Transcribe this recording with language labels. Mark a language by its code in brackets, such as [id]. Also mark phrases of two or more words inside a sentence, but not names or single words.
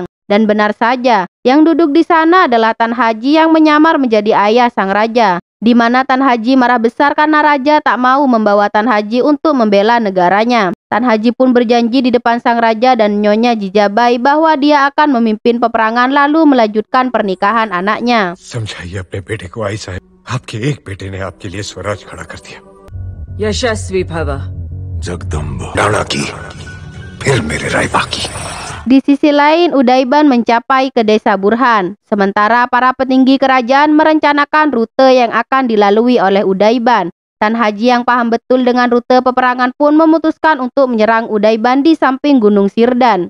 [id] Dan benar saja, yang duduk di sana adalah Tan Haji yang menyamar menjadi ayah sang raja, di mana Tan Haji marah besar karena raja tak mau membawa Tan Haji untuk membela negaranya. Tan Haji pun berjanji di depan sang raja dan Nyonya Jijabai bahwa dia akan memimpin peperangan lalu melanjutkan pernikahan anaknya. [hi] समझाइए अपने बेटे को, आई साहब, आपके एक बेटे ने आपके लिए स्वराज खड़ा कर दिया। यशस्वी भव। जगदम्बा राणा की, फिर मेरे रायबा की। [id] Di sisi lain, Udaiban mencapai ke desa Burhan. Sementara para petinggi kerajaan merencanakan rute yang akan dilalui oleh Udaiban. Tan Haji yang paham betul dengan rute peperangan pun memutuskan untuk menyerang Udaiban di samping Gunung Sirdan.